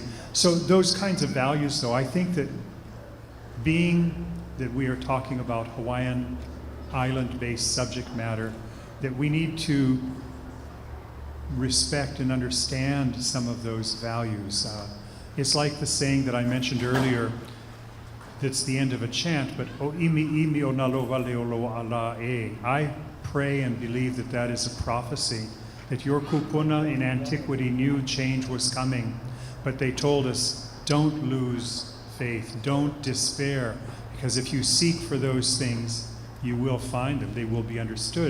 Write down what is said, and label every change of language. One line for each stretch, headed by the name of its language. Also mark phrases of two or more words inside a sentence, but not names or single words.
English: So those kinds of values, though, I think that being that we are talking about Hawaiian island-based subject matter, that we need to respect and understand some of those values. It's like the saying that I mentioned earlier, that's the end of a chant, but
Hawaiian: o imi o nalo wale o loa ala e.
English: I pray and believe that that is a prophecy, that your kupuna in antiquity knew change was coming, but they told us, don't lose faith, don't despair, because if you seek for those things, you will find them, they will be understood.